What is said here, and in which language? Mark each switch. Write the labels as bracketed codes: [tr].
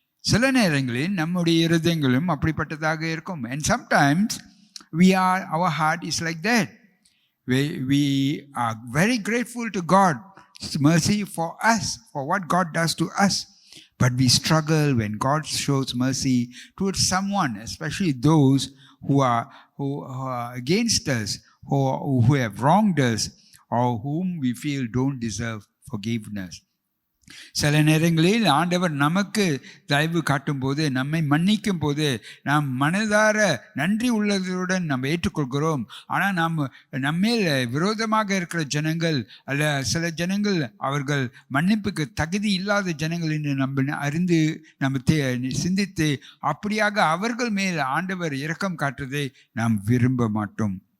[ta] சில நேரங்களில் நம்முடைய இருதயங்களும் அப்படிப்பட்டதாக இருக்கும். [en] And sometimes our heart is like that. We are very grateful to God's mercy for us, for what God does to us. But we struggle when God shows mercy towards someone, especially those who are against us, who have wronged us, or whom we feel don't deserve forgiveness. [ta] சில நேரங்களில் ஆண்டவர் நமக்கு தயவு காட்டும் போது, நம்மை மன்னிக்கும் போது நாம் மனதார நன்றி உள்ளதுடன் நம்ம ஏற்றுக்கொள்கிறோம். ஆனால் நாம் நம்மேல் விரோதமாக இருக்கிற ஜனங்கள் அல்ல சில ஜனங்கள் அவர்கள் மன்னிப்புக்கு தகுதி இல்லாத ஜனங்கள் என்று நம்ம அறிந்து நம்ம சிந்தித்து அப்படியாக அவர்கள் மேல் ஆண்டவர் இரக்கம் காட்டுவதை நாம் விரும்ப மாட்டோம்.